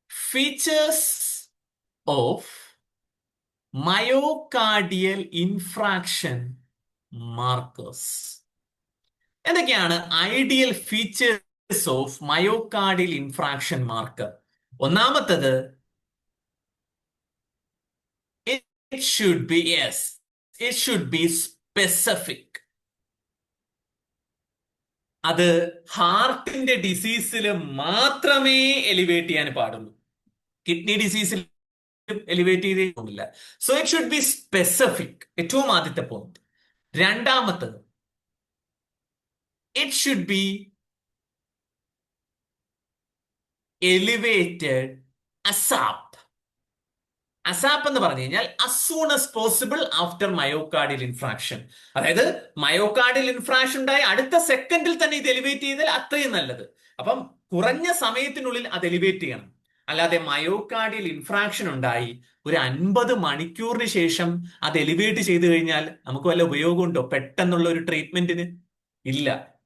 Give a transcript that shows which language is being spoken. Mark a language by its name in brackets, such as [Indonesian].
[English] Features of myocardial infarction markers. [Malayalam] എന്തൊക്കെയാണ് ideal features of myocardial infarction marker? ഒന്നാമത്തത്, [English] it should be, yes, it should be specific. [Malayalam] അത് ഹാർട്ടിന്റെ ഡിസീസിൽ മാത്രമേ elevate ചെയ്യാൻ പാടുള്ളൂ. കിഡ്നി ഡിസീസിൽ എലിവേറ്റ് ചെയ്തില്ല. [English] So it should be specific. [Malayalam] ഏറ്റവും ആദ്യത്തെ പോയിന്റ്. രണ്ടാമത്തത്, [English] it should be elevated ASAP. ASAP [Malayalam] എന്ന് പറഞ്ഞു കഴിഞ്ഞാൽ [English] as soon as possible after myocardial infarction. [Malayalam] അതായത് മയോകാർഡിയൽ ഇൻഫ്രാക്ഷൻ ഉണ്ടായി അടുത്ത സെക്കൻഡിൽ തന്നെ ഇത് എലിവേറ്റ് ചെയ്താൽ അത്രയും നല്ലത്. അപ്പം കുറഞ്ഞ സമയത്തിനുള്ളിൽ അത് എലിവേറ്റ് ചെയ്യണം. അല്ലാതെ മയോകാർഡിയൽ ഇൻഫ്രാക്ഷൻ ഉണ്ടായി ഒരു 50 മണിക്കൂറിന് ശേഷം അത് എലിവേറ്റ് ചെയ്തു കഴിഞ്ഞാൽ നമുക്ക് വല്ല ഉപയോഗമുണ്ടോ പെട്ടെന്നുള്ള ഒരു ട്രീറ്റ്മെന്റിന്? ഇല്ല.